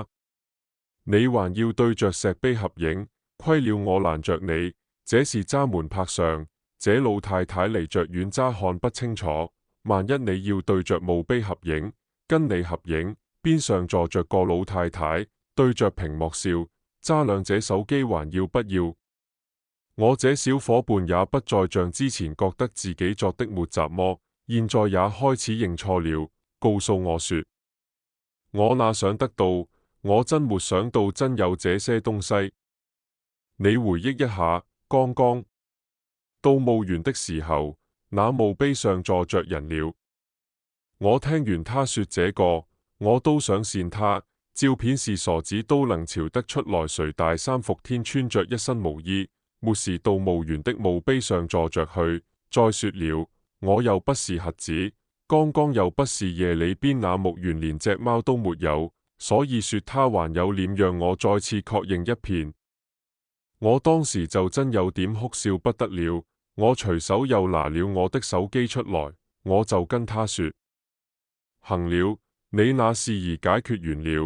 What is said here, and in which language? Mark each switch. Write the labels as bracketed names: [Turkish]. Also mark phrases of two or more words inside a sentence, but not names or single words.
[Chinese] 你還要對着石碑合影，虧了我攔着你，這是揸門拍相，這老太太離着遠揸看不清楚，萬一你要對着墓碑合影，跟你合影，邊上坐着個老太太，對着屏幕笑。揸兩隻手機還要不要？我這小伙伴也不再像之前覺得自己作的沒什麼，現在也開始認錯了，告訴我說：我哪想得到，我真沒想到真有這些東西。你回憶一下，剛剛到墓園的時候，那墓碑上坐着人了。我聽完他說這個，我都想扇他。照片是傻子都能瞧得出來，誰大三伏天穿着一身毛衣，沒事到墓園的墓碑上坐着去。再說了，我又不是瞎子，剛剛又不是夜裏邊那墓園連隻貓都沒有，所以說他還有臉讓我再次確認一遍。我當時就真有點哭笑不得了，我隨手又拿了我的手機出來，我就跟他說：行了，你那事宜解決完了。